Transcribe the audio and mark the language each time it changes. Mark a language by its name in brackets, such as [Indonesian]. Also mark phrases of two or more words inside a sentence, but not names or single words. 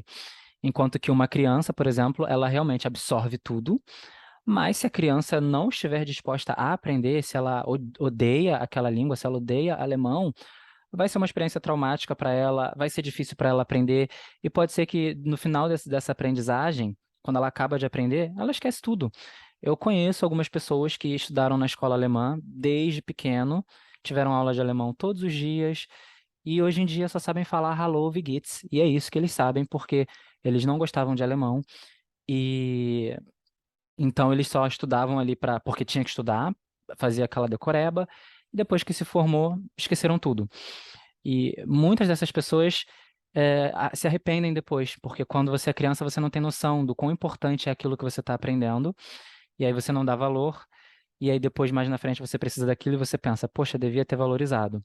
[Portuguese] Enquanto que uma criança, por exemplo, ela realmente absorve tudo, mas se a criança não estiver disposta a aprender, se ela odeia aquela língua, se ela odeia alemão, vai ser uma experiência traumática para ela, vai ser difícil para ela aprender, e pode ser que no final dessa aprendizagem, quando ela acaba de aprender, ela esquece tudo. Eu conheço algumas pessoas que estudaram na escola alemã desde pequeno, tiveram aula de alemão todos os dias, e hoje em dia só sabem falar [German] Hallo, wie geht's? [Portuguese] E é isso que eles sabem, porque eles não gostavam de alemão, e então eles só estudavam ali porque tinha que estudar, fazia aquela decoreba, e depois que se formou, esqueceram tudo. E muitas dessas pessoas se arrependem depois, porque quando você é criança, você não tem noção do quão importante é aquilo que você está aprendendo, e aí você não dá valor, e aí depois, mais na frente, você precisa daquilo e você pensa, poxa, devia ter valorizado.